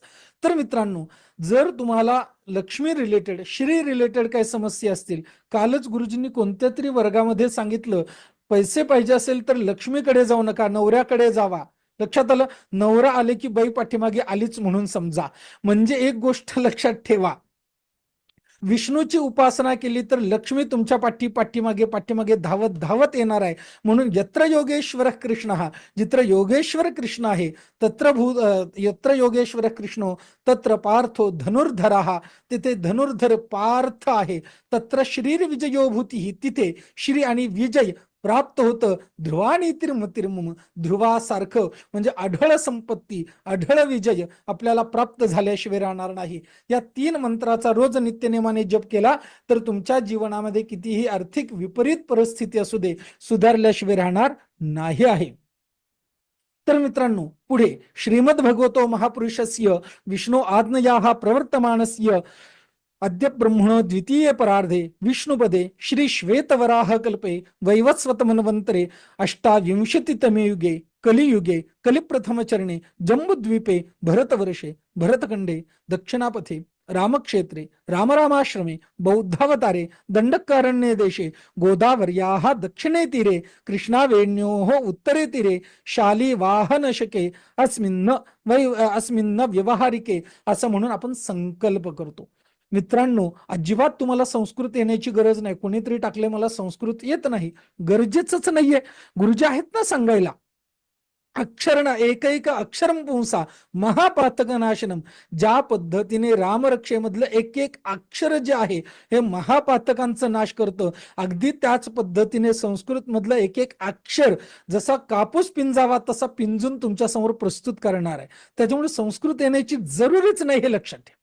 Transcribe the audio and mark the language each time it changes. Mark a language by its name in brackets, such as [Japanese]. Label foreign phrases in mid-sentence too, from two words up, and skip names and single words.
[Marathi] तर मित्रांनो, जर तुम्हाला लक्ष्मी रिलेटेड, श्री रिलेटेड काही समस्या असतील, कालच गुरुजींनी कोणत्या तरी वर्गामध्ये सांगितलं, पैसे पाहिजे असेल तर लक्ष्मीकडे जाऊ नका, नवऱ्याकडे जावा. लक्षात आलं? नवरा आले की बाई पाठीमागे आलीच म्हणून समजा. म्हणजे एक गोष्ट लक्षात ठेवा, विष्णूची उपासना केली तर लक्ष्मी तुमच्या पाठीमागे पाठीमागे धावत धावत येणार आहे. [Sanskrit] म्हणून यत्र योगेश्वर कृष्ण, [Marathi] जित्र योगेश्वर कृष्ण आहे, [Sanskrit] यत्र योगेश्वर कृष्णो तत्र पार्थो धनुर्धरा, [Marathi] तिथे धनुर्धर पार्थ आहे. [Sanskrit] तत्र श्रीर विजयो भूती, [Marathi] तिथे श्री आणि विजय प्राप्त होतं. [Sanskrit] ध्रुवानी तिर्मतिर्मम, [Marathi] ध्रुवासारखं म्हणजे आढळ संपत्ती, आढळ विजय आपल्याला प्राप्त झाल्याशिवाय राहणार नाही. या 3 मंत्राचा रोज नित्यनेमाने जप केला तर तुमच्या जीवनामध्ये कितीही आर्थिक विपरीत परिस्थिती असू दे, सुधारल्याशिवाय राहणार नाही आहे. तर मित्रांनो, पुढे [Sanskrit] श्रीमद भगवतो महापुरुषस्य विष्णू आज्ञया प्रवर्तमानस्य अद्य ब्रह्मणो द्वितीय परार्धे विष्णुपदे श्री श्वेतवराह कल्पे वैवस्वत मन्वंतरे अष्टाविंशतितमे युगे कलियुगे कलिप्रथमचरणे जम्बुद्वीपे भरतवर्षे भरतखंडे दक्षिणापथे रामक्षेत्रे रामरामाश्रमे बौद्धावतारे दंडकारण्ये देशे गोदावर्याः दक्षिणे तीरे कृष्णावेण्योः उत्तरे तीरे शालिवाहनशके अस्मिन्न व्यवहारिके [Marathi] असं म्हणून आपण संकल्प करतो. मित्रांनो, अजिबात तुम्हाला संस्कृत येण्याची गरज नाही. कोणीतरी टाकले मला संस्कृत येत नाही, गरजेचंच नाहीये. गुरुजी आहेत ना सांगायला. [Sanskrit] अक्षरण एकैक अक्षरम पुंसा महापातक नाशनम. [Marathi] ज्या पद्धतीने रामरक्षेमधलं एक एक अक्षर जे आहे हे महापातकांचा नाश करतं, अगदी त्याच पद्धतीने संस्कृत मधलं एक एक अक्षर जसा कापूस पिंजावा तसा पिंजून तुमच्या समोर प्रस्तुत करणार आहे. त्याच्यामुळे संस्कृत येण्याची जरुरीच नाही, हे लक्षात ठेवा.